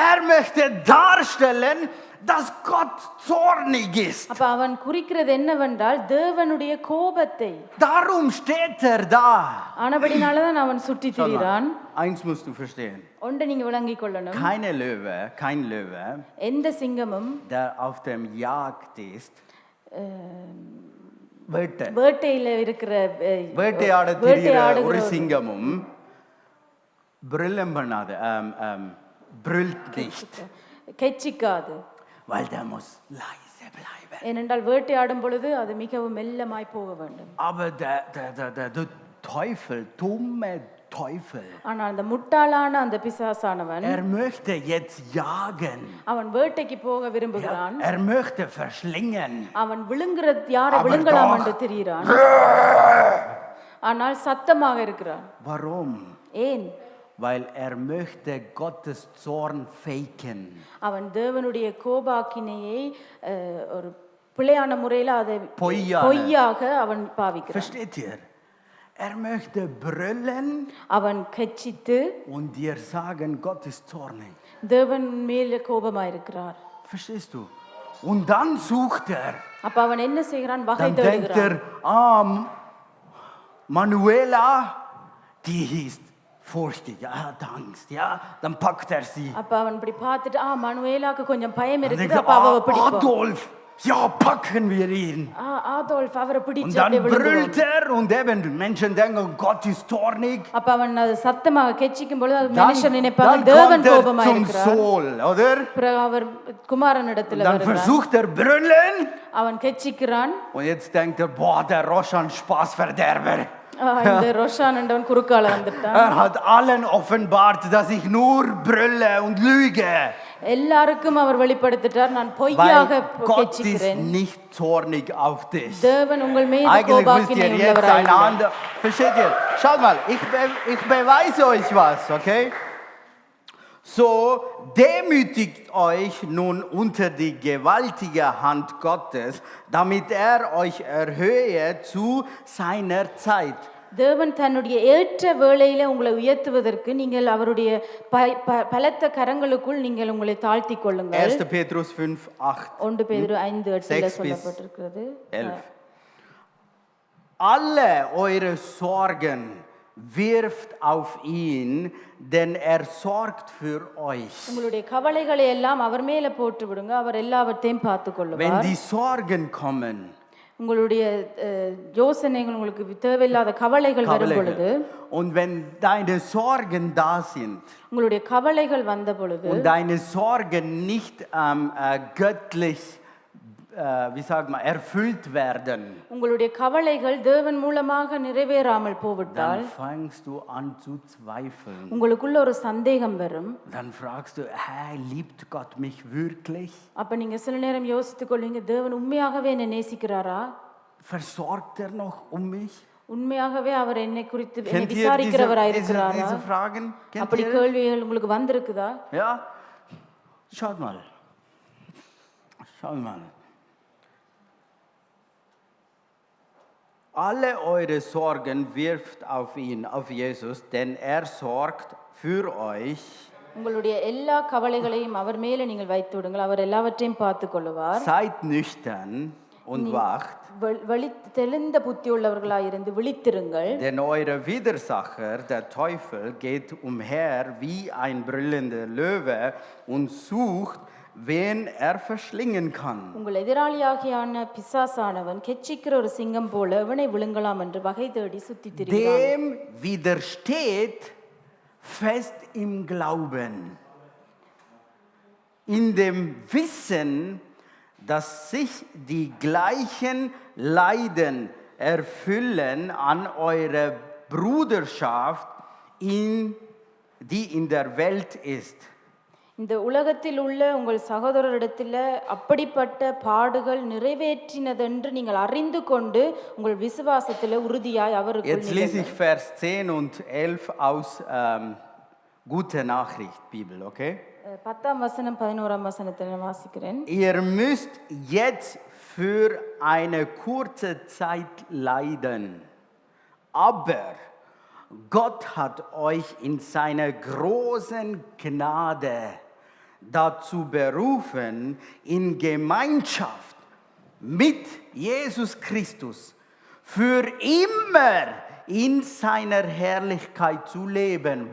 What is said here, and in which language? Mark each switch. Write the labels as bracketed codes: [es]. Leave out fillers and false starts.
[de] Möchte darstellen, dass Gott zornig ist. [ta] அப்ப அவன் குறிக்கிறது என்னவென்றால் தேவனுடைய கோபத்தை. [de] Darum steht da. [ta] ஆனபடினாலதான் அவன் சுற்றி திரிகிறான். [de] Eins musst du verstehen. [ta] ஒன்றை நீங்க விளங்கிக் கொள்ளணும். [de] Kein Löwe, [ta] எந்த சிங்கமும் [de] der auf dem Jagd ist, [ta] வேட்டையில இருக்கிற வேட்டையாட தெரிகிற ஒரு சிங்கமும் brüllen பண்ணாது, [de] brüllt nicht. [ta] கெச்சிக்காது. [de] Weil der muss leise bleiben. [ta] ஏனென்றால் வேட்டையாடும் பொழுது அது மிகவும் மெல்லமாய் போக வேண்டும். [de] Aber der Teufel, dumme Teufel, [ta] ஆனால் அந்த முட்டாளான அந்த பிசாசானவன் [de] möchte jetzt jagen. [ta] அவன் வேட்டைக்கு போக விரும்புகிறான். [de] Möchte verschlingen. [ta] அவன் யாரை விழுங்கலாம் என்று தெரிகிறான். ஆனால் சத்தமாக இருக்கிறான். [de] Warum? [ta] ஏன்? [de] Weil möchte Gottes Zorn faken. [ta] அவன் தேவனுடைய கோபாக்கினையை ஒரு பிழையான முறையில் அதை பொய்யாக அவன் பாவிக்கிறான். [de] Versteht ihr? Möchte brüllen. [ta] அவன் கெச்சித்து [de] und dir sagen, Gott ist zornig. [ta] தேவன் மேல் கோபமாயிருக்கிறார். [de] Verstehst du? Und dann sucht [ta] அப்ப அவன் என்ன செய்கிறான்? வகை [de] dann denkt [ta] தேடுகிறான். [de] Manuela, die ist furchtig, hat Angst, ja, dann packt sie. [ta] அப்ப அவன் இப்படி பார்த்துட்டு மனுவேலாக்கு கொஞ்சம் பயம் இருக்குது, அப்ப அவ பிடிப்பான். [de] Adolf, ja, packen wir ihn. [ta] ஆதோல்ஃப் அவரை [de] Und [ta] பிடிச்சு [de] dann [ta] அப்படியே விழுந்துருவான். [de] brüllt er und eben Menschen denken, Gott ist zornig. [ta] அப்ப அவன் அது சத்தமாக கெச்சிக்கும் பொழுது அது [de] Dann, [ta] மனுஷன் நினைப்பாங்க [de] dann [ta] தேவன் [de] kommt er [ta] கோபமா [de] zum [ta] இருக்கிறார். [de] Sohl, oder? [ta] பிறகு அவர் குமாரனிடத்துல [de] Dann [ta] வருகிறான். [de] versucht er brüllen. [ta] அவன் கெச்சிக்கிறான். [de] Und jetzt denkt er, boah, der Roshan Spaßverderber. [ta] இந்த ரோஷான் என்றவன் குறுக்கால வந்துட்டான். [de] Er hat allen offenbart, dass ich nur brülle und lüge. [ta] எல்லாருக்கும் அவர் வெளிப்படுத்திட்டார் நான் [de] Weil [ta] பொய்யாக [de] Gott ist [ta] கெச்சிக்கிறேன். [de] nicht zornig auf dich. [ta] தேவன் உங்கள் மீது [de] Eigentlich müsst [ta] கோபாக்கினை [de] ihr jetzt [ta] உள்ளவராய் [de] ein anderes. Versteht ihr? Schaut mal, ich beweise euch was, okay? So demütigt euch nun unter die gewaltige Hand Gottes, damit er euch erhöhe zu seiner Zeit. [ta] தேவன் தன்னுடைய ஏற்ற வேளையில உங்களை உயர்த்துவதற்கு நீங்கள் அவருடைய பலத்த கரங்களுக்குள் நீங்கள் உங்களை தாழ்த்திக் கொள்ளுங்கள். [de] 1. Petrus 5:8. [ta] 1 பேதுரு 5:8 [de] 6 bis [ta] சொல்லப்பட்டிருக்கிறது. [de] 11. Alle eure Sorgen wirft auf ihn, denn er sorgt für euch. [ta] உங்களுடைய கவலைகளை எல்லாம் அவர் மேல போட்டு விடுங்க, அவர் எல்லாவற்றையும் பார்த்துக் [de] Wenn [ta] கொள்ளுவார். [de] die Sorgen kommen, [ta] உங்களுடைய யோசனைகள் உங்களுக்கு தேவையில்லாத கவலைகள் வரும் பொழுது [de] und wenn deine Sorgen da sind [ta] உங்களுடைய கவலைகள் வந்த பொழுது [de] und deine Sorgen nicht göttlich wie sagt man erfüllt werden, [ta] உங்களுடைய கவலைகள் தேவன் மூலமாக நிறைவேறாமல் போவிட்டால் [de] dann fängst du an zu zweifeln. [ta] உங்களுக்குள்ள ஒரு சந்தேகம் வரும். [de] Dann fragst du, hey, liebt Gott mich wirklich? [ta] அப்ப நீங்க சில நேரம் யோசித்துக் கொள்வீங்க, தேவன் உண்மையாகவே என்னை நேசிக்கிறாரா? [de] Versorgt er noch mich? [ta] உண்மையாகவே அவர் என்னை குறித்து என்னை [de] Kennt ihr [ta] விசாரிக்கிறவராய் இருக்கிறாரா? [de] diese Fragen? [ta] அப்படி கேள்விகள் உங்களுக்கு வந்திருக்குதா? [de] Ja? Schaut mal. Schaut mal. Alle eure Sorgen wirft auf ihn, auf Jesus, denn er sorgt für euch. [ta] உங்களுடைய எல்லா கவலைகளையும் அவர் மேலே நீங்கள் வைத்து விடுங்கள், அவர் எல்லாவற்றையும் பார்த்துக் கொள்வார். [de] Seid nüchtern und wacht. [ta] தெளிந்த புத்தி உள்ளவர்களாய் இருந்து விழித்திருங்கள். [de] Denn euer Widersacher, der Teufel, geht umher wie ein brüllender Löwe und sucht, wen er verschlingen kann. [ta] உங்கள் எதிராளியாகியான பிசாசானவன் கெச்சிக்கிற ஒரு சிங்கம் போல எவனை விழுங்கலாம் என்று வகை தேடி சுத்தித் திரிகிறான். [de] Dem widersteht fest im Glauben, in dem Wissen, dass sich die gleichen Leiden erfüllen an eure Bruderschaft, die in der Welt ist. [ta] இந்த உலகத்தில் உள்ள உங்கள் சகோதரரிடத்தில் அப்படிப்பட்ட பாடுகள் நிறைவேற்றினதென்று நீங்கள் அறிந்து கொண்டு உங்கள் விசுவாசத்தில் உறுதியாய் அவருக்கு. [de] Jetzt lese ich Vers 10 und 11 aus Gute Nachricht Bibel, okay? [ta] 10ஆம் வசனம் 11ஆம் வசனத்தை வாசிக்கிறேன். [de] Ihr müsst jetzt für eine kurze Zeit leiden, aber Gott hat euch in seiner großen Gnade dazu berufen, in Gemeinschaft mit Jesus Christus für immer in seiner Herrlichkeit zu leben.